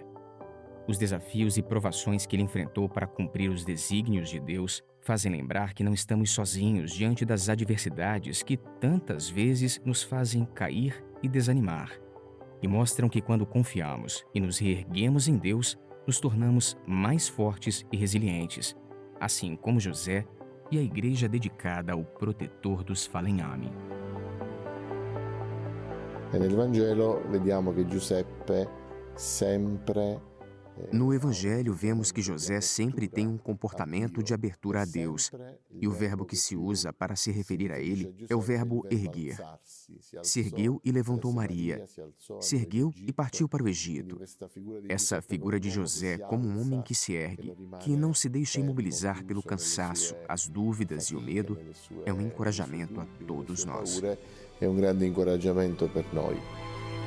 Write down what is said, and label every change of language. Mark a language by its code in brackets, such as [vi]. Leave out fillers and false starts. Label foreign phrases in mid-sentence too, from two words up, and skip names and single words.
[pt] Os desafios e provações que ele enfrentou para cumprir os desígnios de Deus fazem lembrar que não estamos sozinhos diante das adversidades que tantas vezes nos fazem cair e desanimar. E mostram que quando confiamos e nos reerguemos em Deus, nos tornamos mais fortes e resilientes, assim como José e a igreja dedicada ao protetor dos falegnami. [it] E nel Vangelo vediamo che Giuseppe sempre. [pt] No Evangelho, vemos que José sempre tem um comportamento de abertura a Deus, e o verbo que se usa para se referir a ele é o verbo erguer. Se ergueu e levantou Maria, se ergueu e partiu para o Egito. Essa figura de José como um homem que se ergue, que não se deixa imobilizar pelo cansaço, as dúvidas e o medo, é um encorajamento a todos nós. É um grande encorajamento [it] per noi.